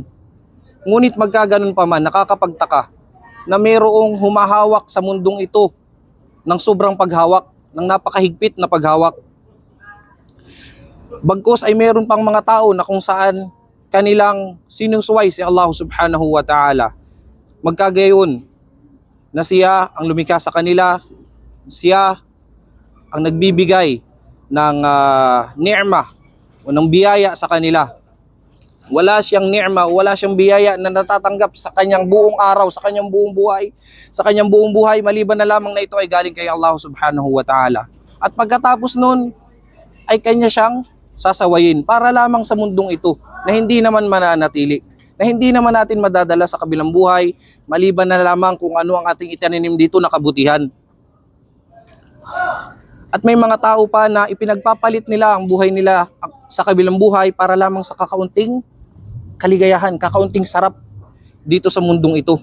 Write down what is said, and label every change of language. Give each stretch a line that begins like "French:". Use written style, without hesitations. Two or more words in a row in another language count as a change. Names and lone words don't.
Filipino: Ngunit magkaganon pa man, nakakapagtaka na mayroong humahawak sa mundong ito ng sobrang paghawak, ng napakahigpit na paghawak. Bagkus ay mayroon pang mga tao na kung saan kanilang sinusuway si Allah
Arabic: سبحانه وتعالى.
Filipino: Magkagayon na siya ang lumikha sa kanila, siya ang nagbibigay ng ni'ma o ng biyaya sa kanila. Wala siyang ni'ma, wala siyang biyaya na natatanggap sa kanyang buong araw, sa kanyang buong buhay, maliban na lamang na ito ay galing kay Allah
Arabic: سبحانه وتعالى.
Filipino: At pagkatapos nun, ay kanya siyang sasawayin para lamang sa mundong ito na hindi naman mananatili. na hindi naman natin madadala sa kabilang buhay maliban na lamang kung ano ang ating itaninim dito na kabutihan. At may mga tao pa na ipinagpapalit nila ang buhay nila sa kabilang buhay para lamang sa kakaunting kaligayahan, kakaunting sarap dito sa mundong ito.